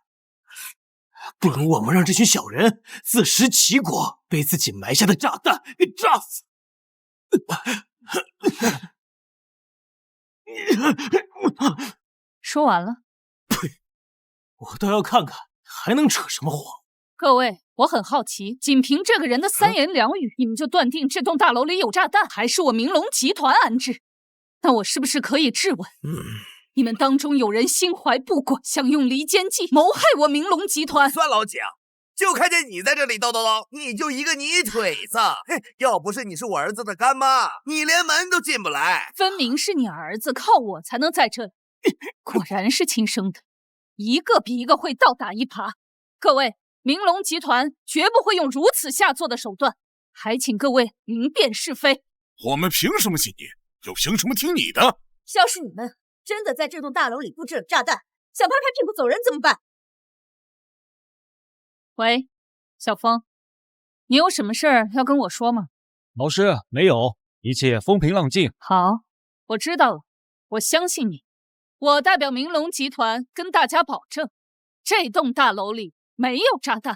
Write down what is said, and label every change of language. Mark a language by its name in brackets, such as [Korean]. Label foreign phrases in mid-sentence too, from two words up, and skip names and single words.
[Chinese] 不如我們讓這群小人自食其果，被自己埋下的炸彈給炸死。說完了。呸！我倒要看看還能扯什麼謊。各位，我很好奇，僅憑這個人的3言2語，你們就斷定這棟大樓裡有炸彈，還是我明龍集團安置？那我是不是可以質問，你們當中有人心懷不軌，想用離間計謀害我明龍集團？算老蔣，就看見你在這裡叨叨叨，你就一個泥腿子！要不是你是我兒子的乾媽，你連門都進不來。分明是你兒子，靠我才能在這裡。果然是親生的，一個比一個會倒打一耙。各位，明龍集團絕不會用如此下作的手段，還請各位明辨是非。我們憑什麼信你？又憑什麼聽你的？要是你們真的在這棟大樓裡布置了炸彈，想拍拍屁股走人怎麼辦？喂，小風，你有什麼事兒要跟我說嗎？老師，沒有，一切風平浪靜。好，我知道了，我相信你。我代表明龍集團跟大家保證，這棟大樓裡沒有炸彈。